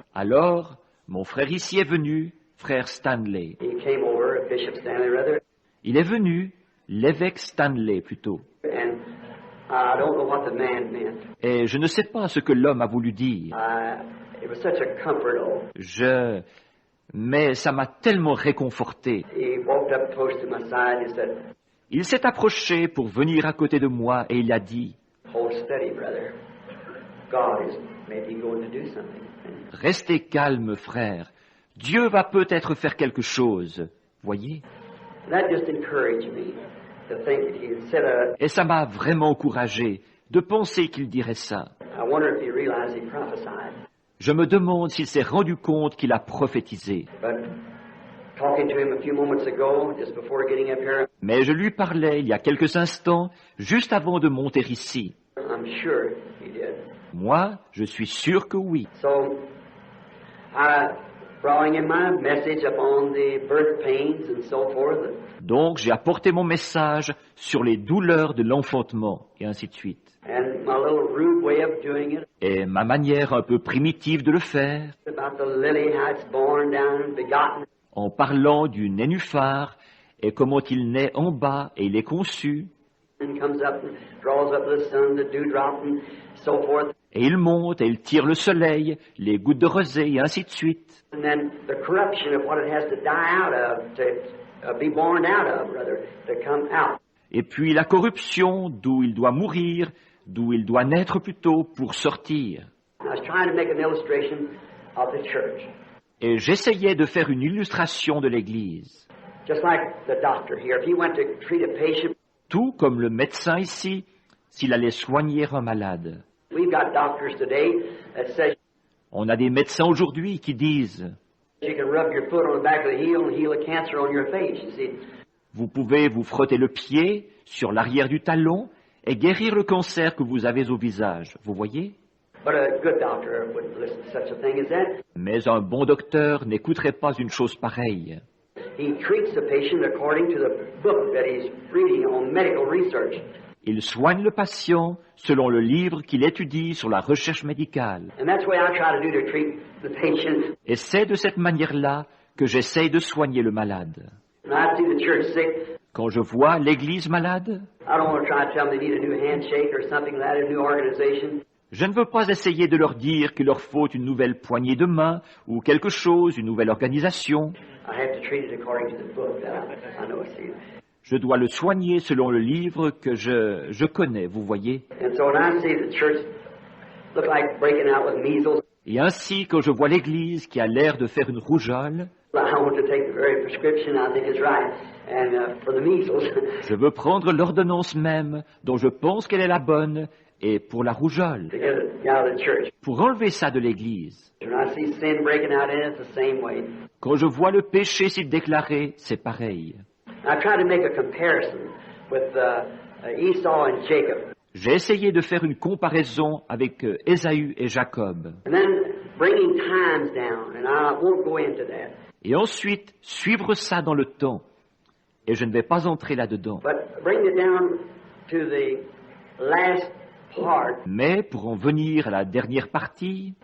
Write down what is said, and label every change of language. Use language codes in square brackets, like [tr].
[fr] Alors, mon frère ici est venu, frère Stanley. [en] he came over, Bishop Stanley rather, [fr] Il est venu, l'évêque Stanley plutôt. [en] and I don't know what the man meant. [fr] Et je ne sais pas ce que l'homme a voulu dire. [en] It was such a comfort. [fr] Mais ça m'a tellement réconforté. [en] He walked up close to my side and said, [fr] Il s'est approché pour venir à côté de moi et il a dit, [en] hold steady, brother. God is maybe going to do something. [fr] restez calme, frère. Dieu va peut-être faire quelque chose. Voyez? [en] That just encouraged me to think that he had said [fr] Et ça m'a vraiment encouragé de penser qu'il dirait ça. [en] I wonder if he realized he prophesied. [fr] Je me demande s'il s'est rendu compte qu'il a prophétisé. [en] But talking to him a few moments ago, just before getting up here, [fr] Mais je lui parlais il y a quelques instants, juste avant de monter ici. [en] I'm sure he did. [fr] Moi, je suis sûr que oui. [en] So, I brought in my message upon the birth pains and so forth. [fr] Donc j'ai apporté mon message sur les douleurs de l'enfantement, et ainsi de suite. [en] And my little rude way of doing it, [fr] Et ma manière un peu primitive de le faire, [en] about the lily, how it's born down and begotten, [fr] en parlant du nénuphar, et comment il naît en bas et il est conçu, [en] and comes up and draws up the sun, the dewdrop, and so forth. [fr] et il monte et il tire le soleil, les gouttes de rosée, et ainsi de suite. [en] And then the corruption of what it has to die out of, to be born out of, rather, to come out. [fr] Et puis la corruption, d'où il doit mourir, d'où il doit naître plutôt pour sortir. [en] I was trying to make an illustration of the church. [fr] Et j'essayais de faire une illustration de l'Église. [en] Just like the doctor here, if he went to treat a patient, [fr] Tout comme le médecin ici, s'il allait soigner un malade. [en] we've got doctors today that say, [fr] On a des médecins aujourd'hui qui disent, [en] You can rub your foot on the back of the heel and heal a cancer on your face, you see. [fr] Vous pouvez vous frotter le pied sur l'arrière du talon et guérir le cancer que vous avez au visage. Vous voyez? [en] But a good doctor wouldn't listen to such a thing as that. [fr] Mais un bon docteur n'écouterait pas une chose pareille. [en] He treats the patient according to the book that he's reading on medical research. [fr] Il soigne le patient selon le livre qu'il étudie sur la recherche médicale. [en] And that's the way I try to do to treat the patient. [fr] Et c'est de cette manière-là que j'essaye de soigner le malade. [en] When I see the church sick, [fr] Quand je vois l'Église malade, [en] I don't want to try to tell them they need a new handshake or something like that, a new organization. [fr] je ne veux pas essayer de leur dire qu'il leur faut une nouvelle poignée de main ou quelque chose, une nouvelle organisation. [en] I have to treat it according to the book that I know. See. [fr] Je dois le soigner selon le livre que je connais, vous voyez. [en] And so when I see the church look like breaking out with measles, [fr] Et ainsi, quand je vois l'Église qui a l'air de faire une rougeole, [en] I want to take the very prescription I think is right, and for the measles. [fr] je veux prendre l'ordonnance même dont je pense qu'elle est la bonne et pour la rougeole, [en] To get it out of the church. [fr] pour enlever ça de l'Église. [en] When I see sin breaking out in it, it's the same way. [fr] Quand je vois le péché s'y déclarer, c'est pareil. [en] I try to make a comparison with Esau and Jacob, [fr] J'ai essayé de faire une comparaison avec Ésaü et Jacob, [en] and then bringing times down, and I won't go into that. [fr] et ensuite suivre ça dans le temps. Et je ne vais pas entrer là-dedans. [en] But bring it down to the last part, [fr] Mais pour en venir à la dernière partie,